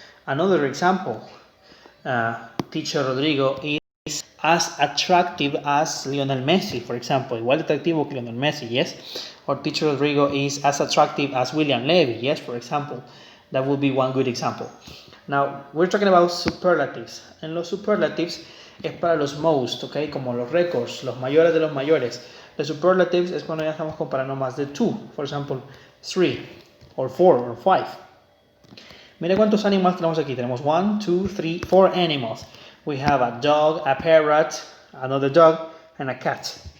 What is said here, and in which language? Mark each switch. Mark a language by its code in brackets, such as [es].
[en] Another example, teacher Rodrigo is as attractive as Lionel Messi, for example. [es] Igual de atractivo que [en] Lionel Messi, yes? Or teacher Rodrigo is as attractive as William Levy, yes, for example. That would be one good example. Now, we're talking about superlatives. [es] En los superlatives es para los most, okay? Como los récords, los mayores de los mayores. The superlatives es cuando ya estamos comparando más de two. For example, 3, or 4, or 5. Mira cuántos animales tenemos aquí. Tenemos 1, 2, 3, 4 animals. [en] We have a dog, a parrot, another dog, and a cat.